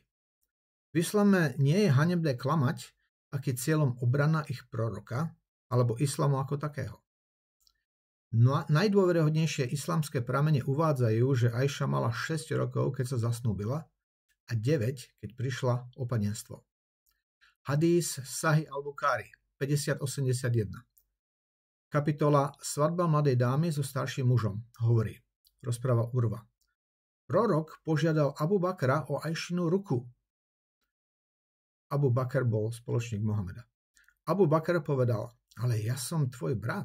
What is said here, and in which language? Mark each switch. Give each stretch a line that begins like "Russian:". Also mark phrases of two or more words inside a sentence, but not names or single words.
Slovak: V islame nie je hanebné klamať, ak je cieľom obrana ich proroka alebo islamu ako takého. No najdôveryhodnejšie islamské pramene uvádzajú, že Ajša mala 6 rokov, keď sa zasnúbila a 9, keď prišla o panenstvo. Hadís Sahih al-Bukhari 5081. Kapitola Svadba mladej dámy so starším mužom hovorí, rozpráva Urva. Prorok požiadal Abu Bakra o Ajšinu ruku. Abu Bakr bol spoločník Mohameda. Abu Bakr povedal, ale ja som tvoj brat.